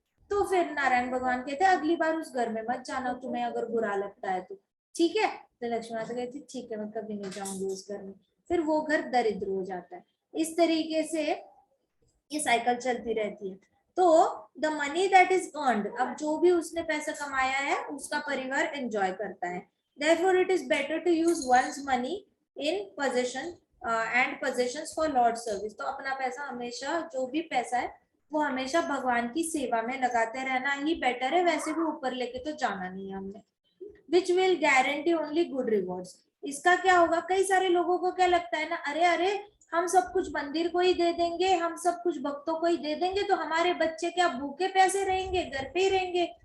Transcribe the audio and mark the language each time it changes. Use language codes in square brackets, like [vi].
[hi] तो फिर नारायण भगवान कहते हैं अगली बार उस घर में मत जाना, तुम्हें अगर बुरा लगता है तो, ठीक है। तो लक्ष्मी माता कहती ठीक है मैं कभी नहीं जाऊंगी उस घर में, फिर वो घर दरिद्र हो जाता है। इस तरीके से ये साइकिल चलती रहती है। तो [en] the money that is earned, [hi] अब जो भी उसने पैसा कमाया है उसका परिवार एंजॉय करता है। [en] therefore it is better to use one's money in possession and possessions for lord service। [hi] तो अपना पैसा हमेशा, जो भी पैसा है वो हमेशा भगवान की सेवा में लगाते रहना ही बेटर है। वैसे भी ऊपर लेके तो जाना नहीं है हमने। [en] Which will guarantee only good rewards. [hi] इसका क्या होगा, कई सारे लोगों को क्या लगता है ना, अरे अरे हम सब कुछ मंदिर को ही दे देंगे, हम सब कुछ भक्तों को ही दे देंगे तो हमारे बच्चे क्या भूखे पैसे रहेंगे, घर पे ही रहेंगे।